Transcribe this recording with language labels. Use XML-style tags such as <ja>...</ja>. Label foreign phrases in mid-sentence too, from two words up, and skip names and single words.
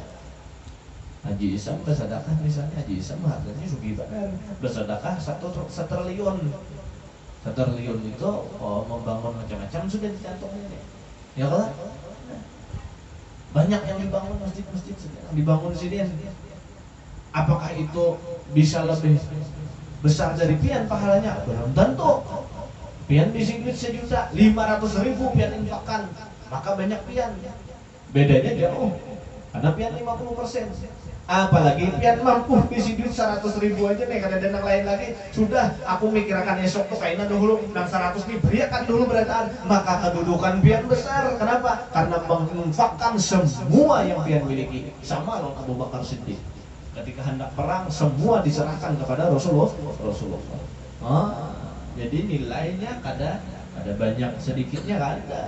<id>Haji Isam bersedekah misalnya, Haji Isam hartanya sugih benar, bersedekah 1 triliun. 1 triliun itu membangun macam-macam sudah dicantongnya, ya kan? Banyak yang dibangun masjid-masjid, dibangun sini. Apakah itu bisa lebih besar dari pian pahalanya? Belum tentu.</id> <bjn>Pian bisi duit 1.500.000 pian infakkan, maka banyak pian.</bjn> <id>Bedanya jauh. Karena pian 50%.</id> <bjn>Apalagi pian mampu bisi duit 100.000 aja nih, kada ada yang lain lagi. Sudah aku mikirkan esok tuh kayaknya dulu nang 100 nih beriakan dulu berataan,</bjn> <id>maka kedudukan pian besar. Kenapa? Karena menginfakkan semua yang pian miliki. Sama loh Abu Bakar Siddiq. Ketika hendak perang, semua diserahkan kepada Rasulullah. Jadi nilainya kada banyak sedikitnya kada.</id>